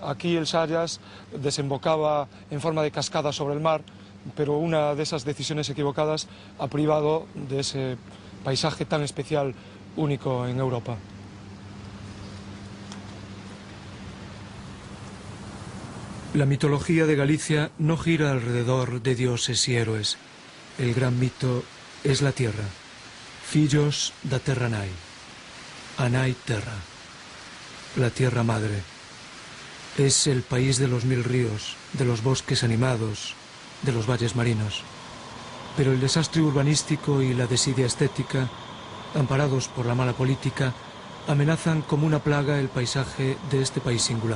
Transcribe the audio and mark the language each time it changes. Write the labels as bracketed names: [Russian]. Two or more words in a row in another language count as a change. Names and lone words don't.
[Spanish] Aquí el Sayas desembocaba en forma de cascada sobre el mar, pero una de esas decisiones equivocadas ha privado de ese paisaje tan especial, único en Europa. La mitología de Galicia no gira alrededor de dioses y héroes. El gran mito es la tierra. [Galician] Fillos da terra nai. Anai terra. [Spanish] La tierra madre. Es el país de los 1000 ríos, de los bosques animados, de los valles marinos. Pero el desastre urbanístico y la desidia estética, amparados por la mala política, amenazan como una plaga el paisaje de este país singular.